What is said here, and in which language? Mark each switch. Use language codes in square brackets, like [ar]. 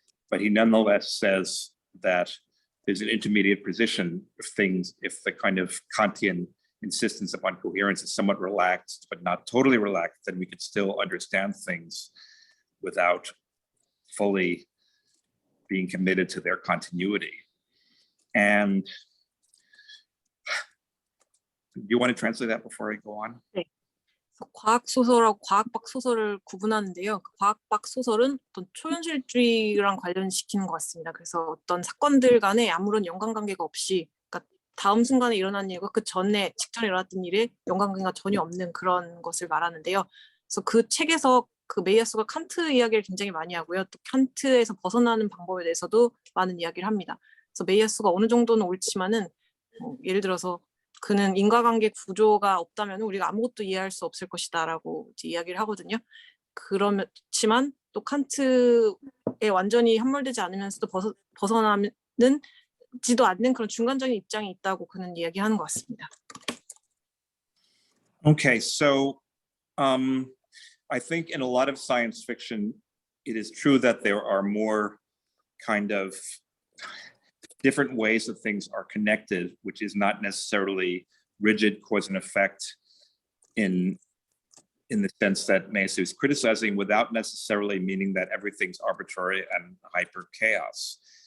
[en] But he nonetheless says that there's an intermediate position of things, if the kind of Kantian insistence upon coherence is somewhat relaxed, but not totally relaxed, then we could still understand things without fully being committed to their continuity. And do you want to translate that before I go on? [ko] 과학 소설하고 과학박 소설을 구분하는데요. 과학박 소설은 어떤 초현실주의랑 관련시키는 것 같습니다. 그래서 어떤 사건들 간에 아무런 연관관계가 없이, 그러니까 다음 순간에 일어난 일과 그 전에 직전에 일어났던 일에 연관관계가 전혀 없는 그런 것을 말하는데요. 그래서 그 책에서 그 메이야스가 칸트 이야기를 굉장히 많이 하고요. 또 칸트에서 벗어나는 방법에 대해서도 많은 이야기를 합니다. 그래서 메이야스가 어느 정도는 옳지만은 예를 들어서 그는 인과관계 구조가 없다면 우리가 아무것도 이해할 수 없을 것이다라고 이야기를 하거든요. 그렇지만 또 칸트에 완전히 함몰되지 않으면서도 벗어나지도 않는 그런 중간적인 입장이 있다고 그는 이야기하는 것 같습니다. [en] Okay, so I think in a lot of science fiction, it is true that there are more kind of different ways that things are connected, which is not necessarily rigid cause and effect in the sense that Meillassoux is criticizing, without necessarily meaning that everything's arbitrary and hyper chaos.